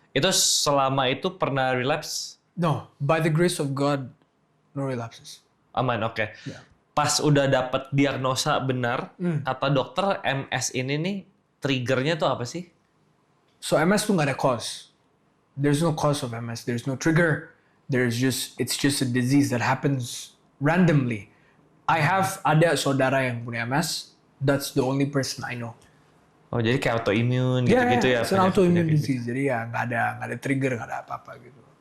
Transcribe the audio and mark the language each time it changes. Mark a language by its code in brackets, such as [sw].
[id] Itu selama itu pernah relapse? [en] No, by the grace of God, no relapses. [id] Aman, oke. [en] Yeah. [id] Pas udah dapat diagnosa benar, kata dokter MS ini nih, triggernya tuh apa sih? [en] So MS [id] tuh nggak ada [en] cause. There's no cause of MS. There's no trigger. It's just a disease that happens randomly. [id] Ada saudara yang punya MS. [en] That's the only person I know. [id] Oh, jadi kayak autoimmune gitu-gitu ya? [en] It's an autoimmune disease. [id] Jadi ya nggak ada trigger, nggak ada apa-apa gitu.